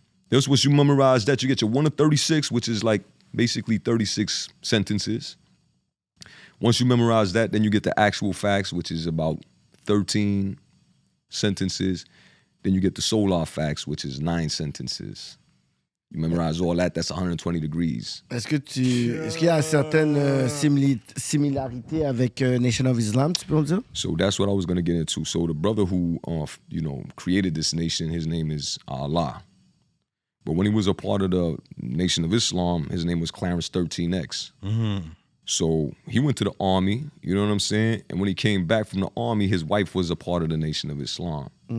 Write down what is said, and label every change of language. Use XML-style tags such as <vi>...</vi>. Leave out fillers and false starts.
<en>Then once you memorize that, you get your 1 of 36, which is like basically 36 sentences. Once you memorize that, then you get the actual facts, which is about 13 sentences. Then you get the solar facts, which is 9 sentences. You memorize all that, that's 120 degrees.</en> <fr>Est-ce qu'il y a certaines similarités avec Nation of Islam, tu peux me dire?</fr> <en>So that's what I was going to get into. So the brother who, you know, created this nation, his name is Allah. But when he was a part of the Nation of Islam, his name was Clarence 13X. So he went to the army, you know what I'm saying? And when he came back from the army, his wife was a part of the Nation of Islam.</en>